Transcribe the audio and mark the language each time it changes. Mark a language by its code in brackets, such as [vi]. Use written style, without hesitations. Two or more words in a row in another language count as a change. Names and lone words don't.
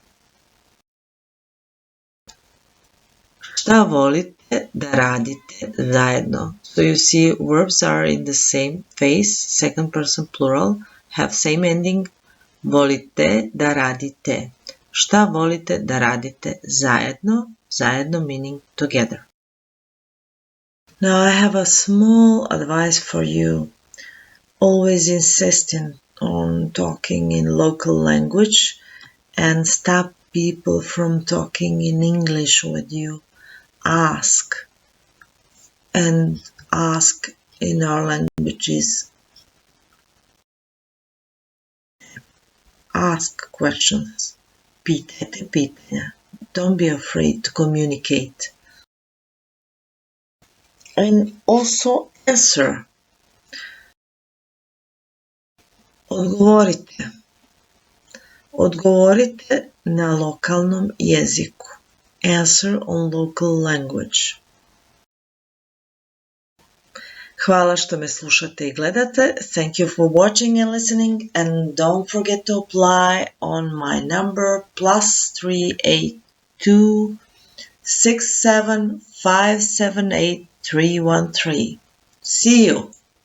[sr] Šta volite da radite zajedno? [en] So you see verbs are in the same phase, second person plural, have same ending. [sr] Volite da radite. Šta volite da radite zajedno? [en] Zajedno meaning together. Now I have a small advice for you. Always insisting on talking in local language and stop people from talking in English with you. Ask in our languages. Ask questions. [sr] Pitajte pitanja. [en] Don't be afraid to communicate. And also answer. [sr] Odgovorite. Odgovorite na lokalnom jeziku. [en] Answer on local language. [sr] Hvala što me slušate i gledate. [en] Thank you for watching and listening, and don't forget to apply on my number +382 67578 313. See you!